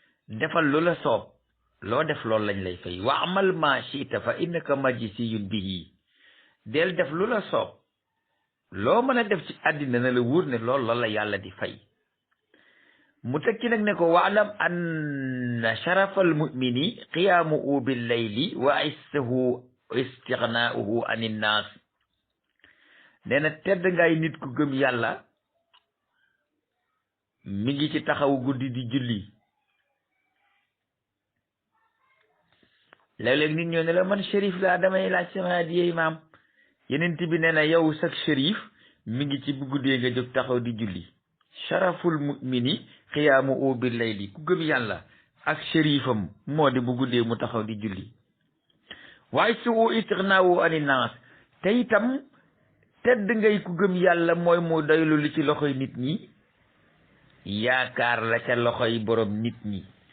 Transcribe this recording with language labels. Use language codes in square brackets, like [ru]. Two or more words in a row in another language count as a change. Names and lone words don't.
[wo] defal lu la soob loo def loolu lañ lay fay [ar] واعمل ما شئت فإنك مجزي به [wo] del def lu la soob loo mën a def ci àddina na la wóor ne loolu la yàlla di fay mu tekki nag ne ko [ar] واعلم أن شرف المؤمن قيامه بالليل وعزه استغناؤه عن الناس [wo] nee na tedd ngay nit ku gëm yàlla mi ngi ci taxaw guddi di julli léeg-léeg nit ñoo ne la man shérif laa damay laaj sama adiyey maam yenent bi nee na yow sax shérif mi ngi ci bu guddee nga jóg taxaw di julli [ar] شرف المؤمن قيامه بالليل [wo] ku gëm yàlla ak shérifam moo di bu guddee mu taxaw di julli waaye su [ar] استغناؤه عن الناس [wo] te itam tedd ngay ku gëm yàlla mooy mu doylu li ci loxoy nit ñi yaakaar la ca loxoy borom nit ñi